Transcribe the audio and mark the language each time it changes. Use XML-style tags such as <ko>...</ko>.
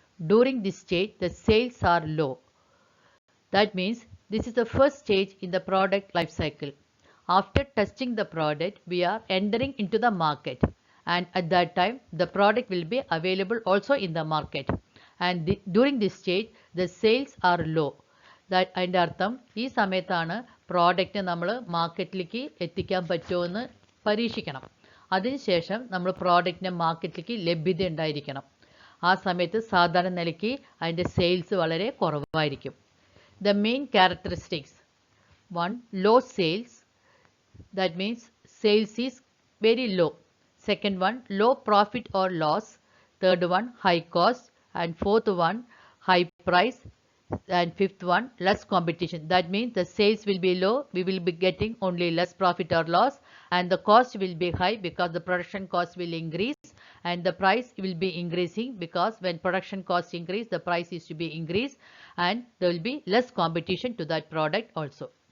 <en>During this stage, the sales are low. That means this is the first stage in the product life cycle. After testing the product, we are entering into the market and at that time the product will be available also in the market and during this stage the sales are low.</en> <ml>അതിൻ്റെ അർത്ഥം ഈ സമയത്താണ് product നമ്മൾ മാർക്കറ്റിലേക്ക് എത്തിക്കാൻ പറ്റുമെന്ന് പരീക്ഷിക്കണം. അതിനുശേഷം നമ്മൾ പ്രോഡക്റ്റിന് മാർക്കറ്റിലേക്ക് ലഭ്യത ഉണ്ടായിരിക്കണം. ആ സമയത്ത് സാധാരണ നിലയ്ക്ക് അതിൻ്റെ സെയിൽസ് വളരെ കുറവായിരിക്കും.</ml> <en>The main characteristics. 1. Low sales. That means sales is very low. Second one, low profit or loss. Third one, high cost. And fourth one, high price. And fifth one, less competition. That means the sales will be low, we will be getting only less profit or loss, and the cost will be high because the production cost will increase and the price will be increasing because when production cost increase, the price is to be increased and there will be less competition to that product also.</en>